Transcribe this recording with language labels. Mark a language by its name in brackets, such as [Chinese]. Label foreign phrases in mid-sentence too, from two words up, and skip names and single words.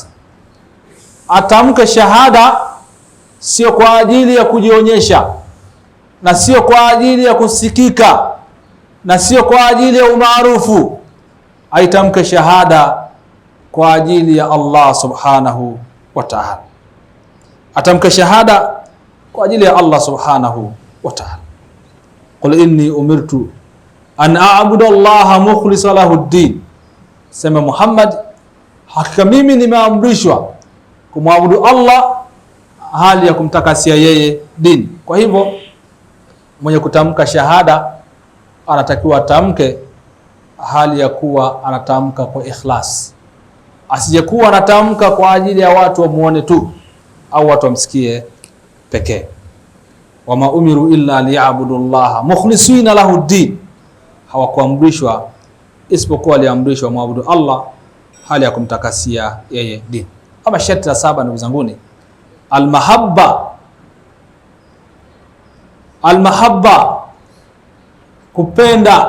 [Swahili] Atamke shahada sio kwa ajili ya kujionyesha, na sio kwa ajili ya kusikika, na sio kwa ajili ya umaarufu. Aitamke shahada kwa ajili ya Allah [Arabic] سبحانه وتعالى. [Swahili] Atamke shahada kwa ajili ya Allah [Arabic] سبحانه وتعالى. قل إني أمرت أن أعبد الله مخلصا له الدين, [Swahili] sema Muhammad, hakika mimi nimeamrishwa kumwabudu Allah hali ya kumtakasia yeye dini. Kwa hivyo mwenye kutamka shahada anatakiwa atamke hali ya kuwa anatamka kwa ikhlas, asijekuwa anatamka kwa ajili ya watu wamuone tu au watu wamsikie pekee. [Arabic] وما أمروا إلا ليعبدوا الله مخلصين له الدين, [Swahili] hawakuamrishwa isipokuwa aliamrishwa muabudu Allah hali ya kumtakasia yeye dini. Ama sharti la 7 ndugu zanguni, almahabba, kupenda.